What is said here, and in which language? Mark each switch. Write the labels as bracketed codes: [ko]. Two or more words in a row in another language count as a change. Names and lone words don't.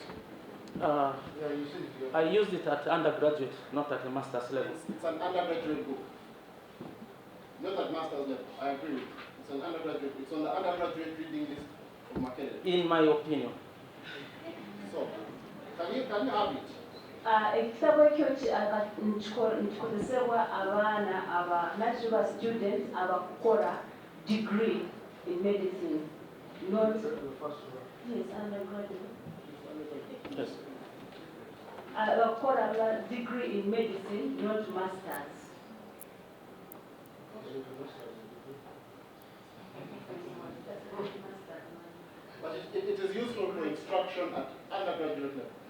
[en] Yeah, you see it. I used it at undergraduate, not at the master's level. It's an undergraduate book. Not at master's level. I agree with you. It's an undergraduate. It's on the undergraduate reading list of Makerere. In my opinion. So, can you have it? [nyn] Ekitabo ekyo nikikozesebwa abaana aba students abakukola [en] degree in medicine. Not yes, undergraduate. Yes. Abakukola degree in medicine, not masters. But it is useful for instruction at undergraduate level.